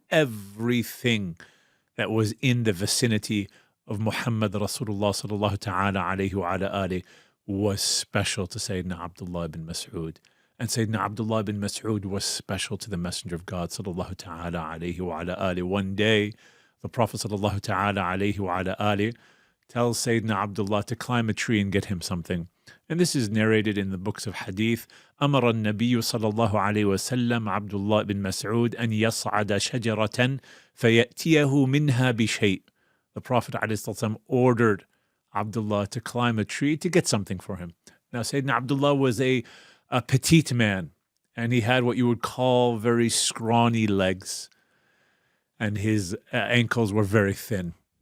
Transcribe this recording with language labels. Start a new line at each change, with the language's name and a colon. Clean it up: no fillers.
English: Everything that was in the vicinity of Muhammad Rasulullah sallallahu ta'ala alayhi wa ala alihi was special to Sayyidina Abdullah ibn Masud. And Sayyidina Abdullah ibn Masud was special to the Messenger of God sallallahu ta'ala alayhi wa ala alihi. One day, the Prophet sallallahu ta'ala alayhi wa ala alihi tells Sayyidina Abdullah to climb a tree and get him something. And this is narrated in the books of hadith.
Arabic: أمر النبي صلى الله عليه وسلم عبد الله بن مسعود أن يصعد شجرة فيأتيه منها بشيء.
English: The Prophet ﷺ ordered Abdullah to climb a tree to get something for him. Now Sayyidina Abdullah was a petite man, and he had what you would call very scrawny legs, and his ankles were very thin.